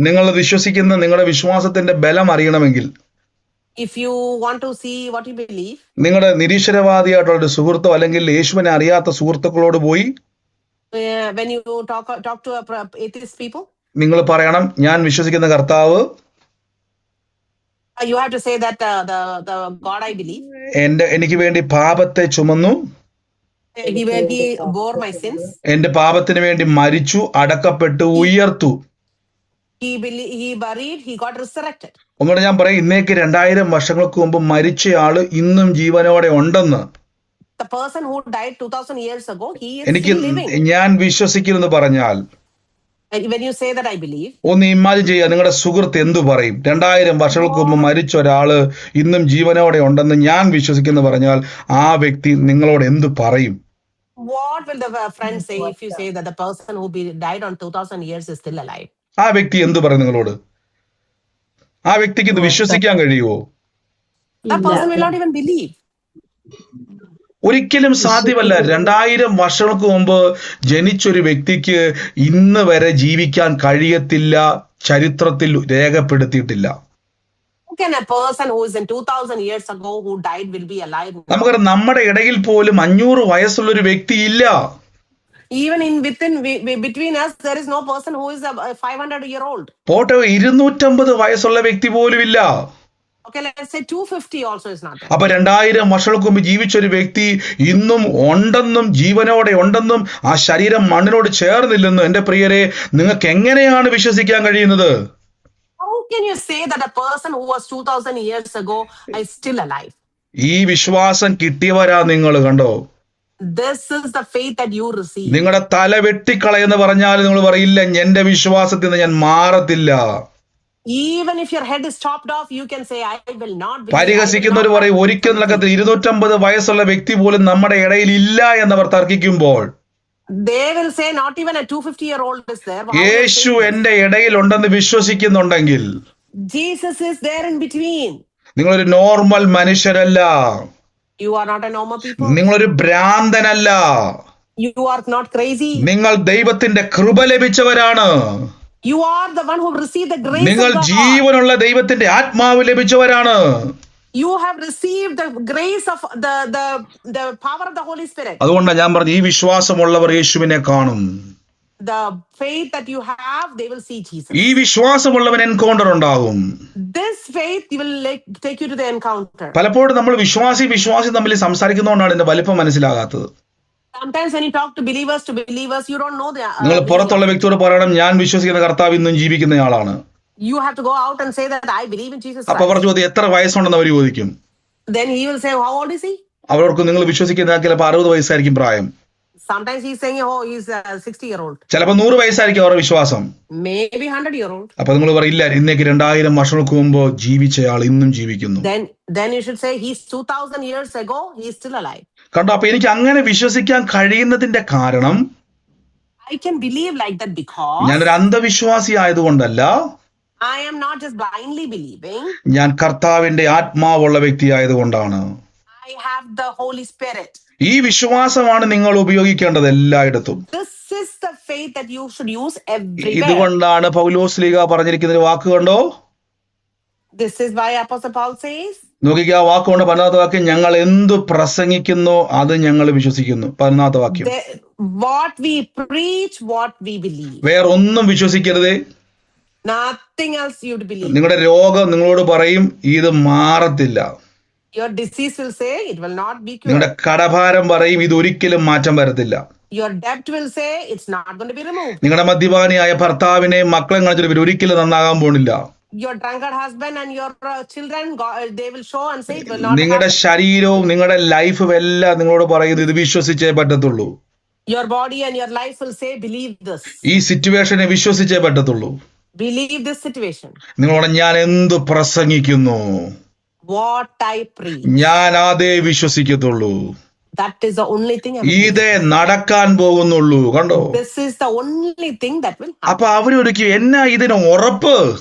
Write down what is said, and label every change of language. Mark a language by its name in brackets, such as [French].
[Malayalam] നിങ്ങൾ വിശ്വസിക്കുന്ന നിങ്ങളുടെ വിശ്വാസത്തിന്റെ ബലം അറിയണമെങ്കിൽ [English] if you want to see what you believe, [Malayalam] നിങ്ങളുടെ നിരീശ്വരവാദിയായിട്ടുള്ള ഒരു സുഹൃത്തോ അല്ലെങ്കിൽ യേശുവിനെ അറിയാത്ത സുഹൃത്തുക്കളോട് പോയി [English] when you talk to atheist people, [Malayalam] നിങ്ങൾ പറയണം, ഞാൻ വിശ്വസിക്കുന്ന കർത്താവ് [English] you have to say that the God I believe, [Malayalam] എനിക്ക് വേണ്ടി പാപത്തെ ചുമന്നു, [English] he bore my sins, [Malayalam] എന്റെ പാപത്തിന് വേണ്ടി മരിച്ചു, അടക്കപ്പെട്ടു, ഉയർത്തു. [English] he buried, he got resurrected. [Malayalam] ഒന്നുകൂടെ ഞാൻ പറയാം, ഇന്നേക്ക് 2000 വർഷങ്ങൾക്ക് മുമ്പ് മരിച്ചയാള് ഇന്നും ജീവനോടെ ഉണ്ടെന്ന്. [English] The person who died 2000 years ago, he is [Malayalam] എനിക്ക് [English] still living. [Malayalam] ഞാൻ വിശ്വസിക്കുന്നു പറഞ്ഞാൽ, [English] When you say that I believe, [Malayalam] ഒന്ന് ഇമാജിൻ ചെയ്യുക, നിങ്ങളുടെ സുഹൃത്ത് എന്തു പറയും? 2000 വർഷങ്ങൾക്ക് മുമ്പ് മരിച്ച ഒരാള് ഇന്നും ജീവനോടെ ഉണ്ടെന്ന് ഞാൻ വിശ്വസിക്കുന്നു പറഞ്ഞാൽ ആ വ്യക്തി നിങ്ങളോട് എന്തു പറയും? [English] what will the friend say if you say that the person who died on 2000 years is still alive? [Malayalam] ആ വ്യക്തി എന്തു പറയും നിങ്ങളോട്? ആ വ്യക്തിക്ക് ഇത് വിശ്വസിക്കാൻ കഴിയുമോ? [English] That person will not even believe. [Malayalam] ഒരിക്കലും സാധ്യമല്ല. 2000 വർഷങ്ങൾക്ക് മുമ്പ് ജനിച്ചൊരു വ്യക്തിക്ക് ഇന്ന് വരെ ജീവിക്കാൻ കഴിയത്തില്ല, ചരിത്രത്തിൽ രേഖപ്പെടുത്തിയിട്ടില്ല. [English] How can a person who is in 2000 years ago who died will be alive? [Malayalam] നമുക്കറിയാം, നമ്മുടെ ഇടയിൽ പോലും 500 വയസ്സുള്ള ഒരു വ്യക്തി ഇല്ല. [English] Even between us, there is no person who is a 500-year-old. [Malayalam] പോട്ടെ, 250 വയസ്സുള്ള വ്യക്തി പോലും ഇല്ല. [English] Okay, let's say 250 also is not there. [Malayalam] അപ്പൊ 2000 വർഷങ്ങൾക്ക് മുമ്പ് ജീവിച്ചൊരു വ്യക്തി ഇന്നും ഉണ്ടെന്നും ജീവനോടെ ഉണ്ടെന്നും ആ ശരീരം മണ്ണിനോട് ചേർന്നില്ലെന്നും എന്റെ പ്രിയരെ, നിങ്ങൾക്ക് എങ്ങനെയാണ് വിശ്വസിക്കാൻ കഴിയുന്നത്? [English] How can you say that a person who was 2000 years ago is still alive? [Malayalam] ഈ വിശ്വാസം കിട്ടിയവരാ നിങ്ങൾ, കണ്ടോ? [English] This is the faith that you receive. [Malayalam] നിങ്ങളുടെ തല വെട്ടിക്കളയെന്ന് പറഞ്ഞാൽ നിങ്ങൾ പറയില്ല, എന്റെ വിശ്വാസത്തിൽ നിന്ന് ഞാൻ മാറത്തില്ല. [English] Even if your head is chopped off, you can say, I will not believe. I will [Malayalam] പരിഹസിക്കുന്നവർ [English] not [Malayalam] പറയും [English] have [Malayalam] ഒരിക്കൽ [English] faith. [Malayalam] നടക്കത്തിൽ 250 വയസ്സുള്ള വ്യക്തി പോലും നമ്മുടെ ഇടയിൽ ഇല്ല എന്നവർ തർക്കിക്കുമ്പോൾ [English] They will say, not even a 250-year-old is there. How you are [Malayalam] Yeshu [English] saying this? [Malayalam] എന്റെ ഇടയിൽ ഉണ്ടെന്ന് വിശ്വസിക്കുന്നുണ്ടെങ്കിൽ [English] Jesus is there in between. [Malayalam] നിങ്ങളൊരു normal മനുഷ്യരല്ല, [English] You are not a normal people. [Malayalam] നിങ്ങളൊരു ഭ്രാന്തനല്ല, [English] You are not crazy. [Malayalam] നിങ്ങൾ ദൈവത്തിന്റെ കൃപ ലഭിച്ചവരാണ്, [English] You are the one who received the grace [Malayalam] നിങ്ങൾ [English] of God. [Malayalam] ജീവനുള്ള ദൈവത്തിന്റെ ആത്മാവ് ലഭിച്ചവരാണ്. [English] You have received the grace of the power of the Holy Spirit. [Malayalam] അതുകൊണ്ടാണ് ഞാൻ പറഞ്ഞു, ഈ വിശ്വാസമുള്ളവർ യേശുവിനെ കാണും. [English] The faith that you have, they will see Jesus. [Malayalam] ഈ വിശ്വാസമുള്ളവൻ എൻകൗണ്ടർ ഉണ്ടാകും. [English] This faith will take you to the encounter. [Malayalam] പലപ്പോഴും നമ്മൾ വിശ്വാസി തമ്മിൽ സംസാരിക്കുന്നതുകൊണ്ടാണ് ഇതിന്റെ വലിപ്പം മനസ്സിലാകാത്തത്. [English] Sometimes when you talk to believers, you don't know the. [Malayalam] നിങ്ങൾ പുറത്തുള്ള വ്യക്തിയോട് പറയണം, ഞാൻ വിശ്വസിക്കുന്ന കർത്താവ് ഇന്നും ജീവിക്കുന്നയാളാണ്. [English] You have to go out and say that I believe in Jesus Christ. [Malayalam] അപ്പൊ അവർ ചോദ്യം എത്ര വയസ്സുണ്ടെന്ന് അവർ ചോദിക്കും. [English] Then he will say, how old is he? [Malayalam] അവർക്ക് നിങ്ങൾ വിശ്വസിക്കുന്ന ചിലപ്പോൾ 60 വയസ്സായിരിക്കും പ്രായം. [English] Sometimes he's saying, oh, he's a 60-year-old. [Malayalam] ചിലപ്പോൾ 100 വയസ്സായിരിക്കും അവരുടെ വിശ്വാസം. [English] Maybe 100-year-old. [Malayalam] അപ്പൊ നിങ്ങൾ പറയില്ല, ഇന്നേക്ക് 2000 വർഷങ്ങൾക്ക് മുമ്പ് ജീവിച്ചയാൾ ഇന്നും ജീവിക്കുന്നു. [English] Then you should say he's 2000 years ago, he's still alive. [Malayalam] കണ്ടോ? അപ്പൊ എനിക്ക് അങ്ങനെ വിശ്വസിക്കാൻ കഴിയുന്നതിന്റെ കാരണം [English] I can believe like that because [Malayalam] ഞാനൊരു അന്ധവിശ്വാസി ആയതുകൊണ്ടല്ല, [English] I am not just blindly believing. [Malayalam] ഞാൻ കർത്താവിന്റെ ആത്മാവുള്ള വ്യക്തി ആയതുകൊണ്ടാണ്. [English] I have the Holy Spirit. [Malayalam] ഈ വിശ്വാസമാണ് നിങ്ങൾ ഉപയോഗിക്കേണ്ടത് എല്ലായിടത്തും. [English] This is the faith that you should use everywhere. [Malayalam] ഇതുകൊണ്ടാണ് പൗലോസ് ലീഗ പറഞ്ഞിരിക്കുന്ന ഒരു വാക്ക് കണ്ടോ? [English] This is why Apostle Paul says, [Malayalam] നോക്കിക്കുക, ആ വാക്കുകൊണ്ട് 14ാമത്തെ വാക്യം, ഞങ്ങൾ എന്തു പ്രസംഗിക്കുന്നു അത് ഞങ്ങൾ വിശ്വസിക്കുന്നു. 14ാമത്തെ വാക്യം, [English] what we preach, what we believe. [Malayalam] വേറെ ഒന്നും വിശ്വസിക്കരുതേ. [English] Nothing else you believe. [Malayalam] നിങ്ങളുടെ രോഗം നിങ്ങളോട് പറയും ഇത് മാറത്തില്ല. [English] Your disease will say it will not be cured. [Malayalam] നിങ്ങളുടെ കടഭാരം പറയും ഇത് ഒരിക്കലും മാറ്റം വരത്തില്ല. [English] Your debt will say it's not going to be removed. [Malayalam] നിങ്ങളുടെ മദ്യപാനിയായ ഭർത്താവിനെ മക്കളെ കാണിച്ചിട്ട് ഒരിക്കലും നന്നാകാൻ പോണില്ല. [English] Your drunkard husband and your children, they will show and say it will not. [Malayalam] നിങ്ങളുടെ ശരീരവും നിങ്ങളുടെ ലൈഫും എല്ലാം നിങ്ങളോട് പറയുന്നത് ഇത് വിശ്വസിച്ചേ പറ്റത്തുള്ളൂ. [English] Your body and your life will say believe this. [Malayalam] ഈ സിറ്റുവേഷനെ വിശ്വസിച്ചേ പറ്റത്തുള്ളൂ. [English] Believe this situation. [Malayalam] നിങ്ങളോട് ഞാൻ എന്ത് പ്രസംഗിക്കുന്നു, [English] what I preach, [Malayalam] ഞാൻ അതേ വിശ്വസിക്കത്തുള്ളൂ. [English] that is the only thing. [Malayalam] ഇതേ നടക്കാൻ പോകുന്നുള്ളൂ. കണ്ടോ? [English] This is the only thing that will happen. [Malayalam] അപ്പൊ അവരൊരിക്കലും എന്നാ ഇതിന് ഉറപ്പ്?